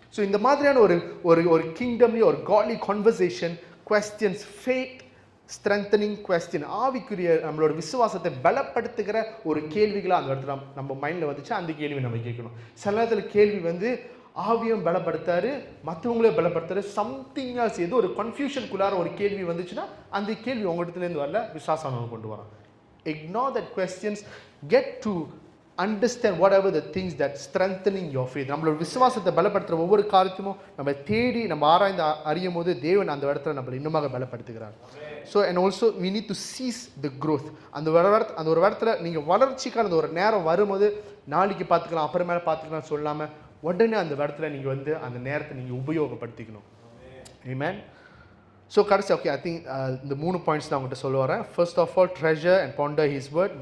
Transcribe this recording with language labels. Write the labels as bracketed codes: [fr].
[ta] So இந்த மாதிரியான ஒரு கிங்டம்லேயே ஒரு காட்லி கான்வர்சேஷன், குவெஸ்டியன்ஸ், ஃபேத் ஸ்ட்ரென்தனிங் குவெஸ்டின், ஆவிக்குரிய நம்மளோட விசுவாசத்தை பலப்படுத்துகிற ஒரு கேள்விகளாக அந்த இடத்துல நம்ம மைண்டில் வந்துச்சு. அந்த கேள்வி நம்ம கேட்கணும். சில நேரத்தில் கேள்வி வந்து ஆவியும் பலப்படுத்தாரு, மற்றவங்களே பலப்படுத்தாரு, சம்திங் எல்ஸ் ஏதோ ஒரு கன்ஃபியூஷனுக்குள்ளார ஒரு கேள்வி வந்துச்சுன்னா அந்த கேள்வி உங்கள்கிட்டலேருந்து வரல, விசுவாசம் கொண்டு வரோம். [en] Ignore that questions, get to understand whatever the things that strengthening your faith. [ta] நம்மளோட விசுவாசத்தை பலப்படுத்துகிற ஒவ்வொரு காரியத்தையும் நம்ம தேடி நம்ம ஆராய்ந்து அறியும் போது தேவன் அந்த இடத்துல நம்மளை இன்னுமாக பலப்படுத்துகிறார். [en] So and also we need to seize the growth. [ta] அந்த ஒரு இடத்துல நீங்கள் வளர்ச்சிக்கான அந்த ஒரு நேரம் வரும்போது நாளைக்கு பார்த்துக்கலாம், அப்புறமேல பார்த்துக்கலாம் சொல்லாமல் உடனே அந்த இடத்துல நீங்கள் வந்து அந்த நேரத்தை நீங்கள் உபயோகப்படுத்திக்கணும். ஆமென். [en] so கடைசி okay I think இந்த 3 points [ta] நான் உங்கள்கிட்ட சொல்ல வரேன். [en] First of all treasure and ponder his word.